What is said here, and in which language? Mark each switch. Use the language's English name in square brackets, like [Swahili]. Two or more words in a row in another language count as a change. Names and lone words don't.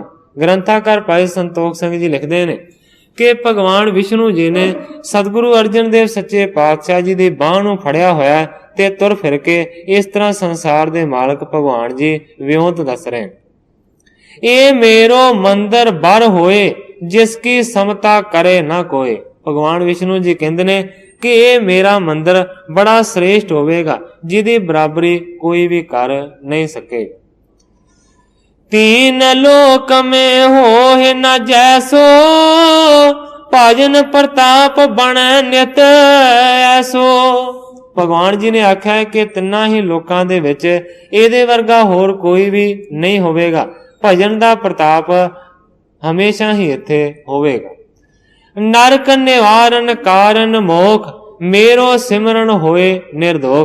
[Punjabi] ਗ੍ਰੰਥਾਕਾਰ ਭਾਈ ਸੰਤੋਖ ਸਿੰਘ ਜੀ ਲਿਖਦੇ ਨੇ ਕਿ ਭਗਵਾਨ ਵਿਸ਼ਨੂੰ ਜੀ ਨੇ ਸਤਿਗੁਰੂ ਅਰਜਨ ਦੇਵ ਸੱਚੇ ਪਾਤਸ਼ਾਹ ਜੀ ਦੀ ਬਾਹ ਨੂੰ ਫੜਿਆ ਹੋਇਆ ਤੇ ਤੁਰ ਫਿਰ ਕੇ ਇਸ ਤਰ੍ਹਾਂ ਸੰਸਾਰ ਦੇ ਮਾਲਕ ਭਗਵਾਨ ਜੀ ਵਿਉਂਤ ਦੱਸ ਰਹੇ। [Braj] ਇਹ ਮੇਰੋ ਮੰਦਰ ਬਰ ਹੋਏ, ਜਿਸ ਕੀ ਸਮਤਾ ਕਰੇ ਨਾ ਕੋਏ। [Punjabi] ਭਗਵਾਨ ਵਿਸ਼ਨੂੰ ਜੀ ਕਹਿੰਦੇ ਨੇ ਕਿ ਇਹ ਮੇਰਾ ਮੰਦਰ ਬੜਾ ਸ੍ਰੇਸ਼ਟ ਹੋਵੇਗਾ, ਜਿਹਦੀ ਬਰਾਬਰੀ ਕੋਈ ਵੀ ਕਰ ਨਹੀਂ ਸਕੇ। [Braj] तीन लोक में होए न जैसो, भजन प्रताप बन नित ऐसो। [Punjabi] ਭਗਵਾਨ ਜੀ ਨੇ ਆਖਿਆ ਹੈ ਕਿ ਤਿੰਨਾਂ ਹੀ ਲੋਕਾਂ ਦੇ ਵਿੱਚ ਇਹਦੇ ਵਰਗਾ ਹੋਰ ਕੋਈ ਵੀ ਨਹੀਂ ਹੋਵੇਗਾ। ਭਜਨ ਦਾ ਪ੍ਰਤਾਪ ਹਮੇਸ਼ਾ ਹੀ ਇੱਥੇ ਹੋਵੇਗਾ। [Braj] ਨਰਕ ਨਿਵਾਰਨ ਕਾਰਨ ਮੋਖ, ਮੇਰੋ ਸਿਮਰਨ ਹੋਏ ਨਿਰਦੋਖ।